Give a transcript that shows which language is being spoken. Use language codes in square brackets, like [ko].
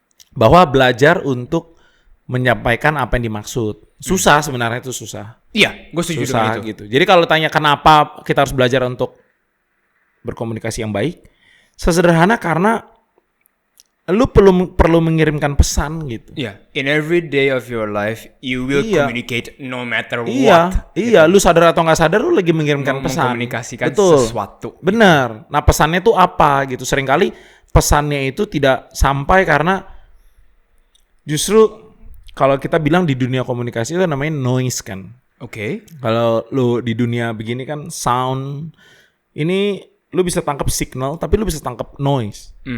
[id] Bahwa belajar untuk menyampaikan apa yang dimaksud. Susah sebenarnya, itu susah. Iya, gue setuju dengan itu. Gitu. Jadi kalau tanya kenapa kita harus belajar untuk berkomunikasi yang baik, sesederhana karena lu perlu mengirimkan pesan gitu. Iya, [en] in every day of your life you will communicate no matter what. [id] Iya, lu sadar atau nggak sadar lu lagi mengirimkan pesan. Mengkomunikasikan sesuatu. Benar. Nah, pesannya tuh apa gitu. Seringkali pesannya itu tidak sampai karena justru kalau kita bilang di dunia komunikasi itu namanya noise kan. Kalau lu di dunia begini kan sound, ini lu bisa tangkap signal tapi lu bisa tangkap noise.